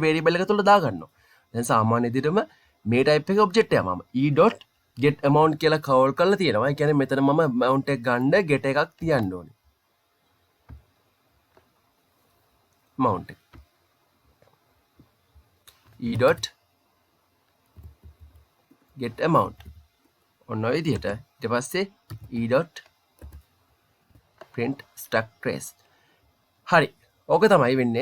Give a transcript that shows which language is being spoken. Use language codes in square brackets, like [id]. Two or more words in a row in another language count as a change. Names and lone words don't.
[si] ඒ කියන්නේ මේ වේරියබල් එක තුල දා ගන්නවා. දැන් සාමාන්‍ය විදිහටම මේ ටයිප් එකේ ඔබ්ජෙක්ට් එක මම [en] e.get amount [si] කියලා කෝල් කරලා තියෙනවා. ඒ කියන්නේ මෙතන මම amount එක ගන්න get එකක් තියන්න ඕනේ. amount එක [en] e.get amount [si] ඔන්න ඔය විදිහට ඊට පස්සේ [en] e.print struct trace. [si] හරි. ඕක තමයි වෙන්නේ.